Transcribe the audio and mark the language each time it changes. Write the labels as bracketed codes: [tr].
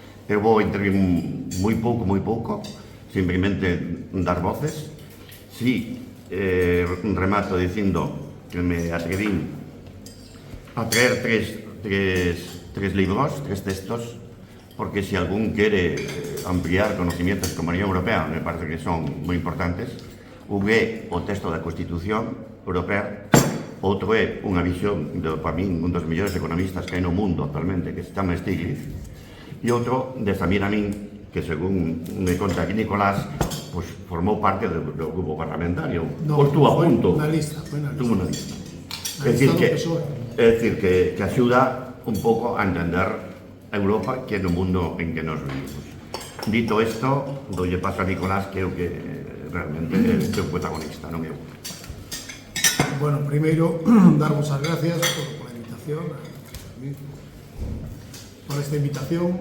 [gl] Eu vou intervir moi pouco, simplemente dar voces. Si remato dicindo que me atrevín a traer tres libros, tres textos, porque si algún quere ampliar conocimientos como a Unión Europea, me parece que son moi importantes. Un é o texto da Constitución Europea, outro é unha visión para min, un dos mellores economistas que hai no mundo actualmente, que se chama Stiglitz, e outro de Samir Amin, que según me conta aquí Nicolás, pues formou parte do grupo parlamentario. Pois tú a punto. Na lista, foi na lista. [es] Tuvo una lista. [gl] Na lista do PSOE. É dicir, que axuda un pouco a entender a Europa que é no mundo en que nos vivimos. Dito isto, doulle paso a Nicolás, que é o que realmente é o protagonista, non eu. Bueno, primeiro, darvos as gracias por a invitación, por esta invitación.